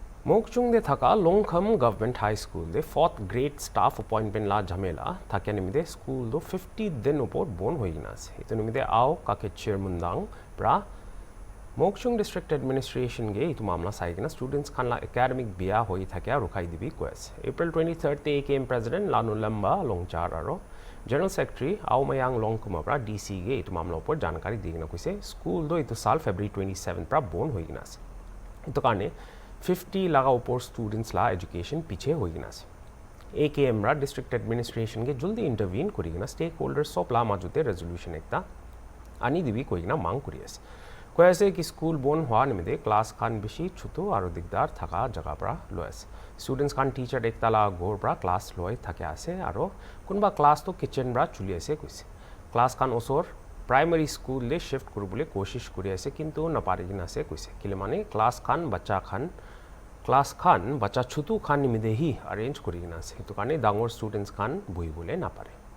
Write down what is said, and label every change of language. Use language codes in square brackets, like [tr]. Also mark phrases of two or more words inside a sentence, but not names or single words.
[nag] Mokchung de thaka Longkham Government High School de [en] 4th grade staff appointment [nag] la jhamela thakya nimide school do 50 din upor bon hoigina ase etu nimide aw kake chairmundang pra Mokchung [en] district administration [nag] ge etu mamla saigina students khan la academic bia hoi thakya rukhai dibi koase April 23rd te AKM president Lanu Lamba Longchar aro [en] general secretary [nag] Aumayang Longkuma pra DC ge etu mamla upor jankari digina koise school do etu sal February 27 pra bon hoigina ase etu karne 50 laga upor students la education piche hoigina ase AKM ra [en] district administration [nag] ge juldi intervene korigina stakeholders sob la majute resolution ekta ani dibi koigina mang kori ase koi ase ki school bon hwa nimide class khan beshi chutu aru digdar thaka jaga pra loi ase students khan teacher ekta la gor pra class loi thakya ase aru kunba class to kitchen ra chuli ase koise class khan osor [en] primary school [nag] le shift koribole koshish kori ase kintu naparigina ase koise kile mane class khan bacha chutu khan nimide hi arrange korigina ase etu karne dangor students khan bohibole napare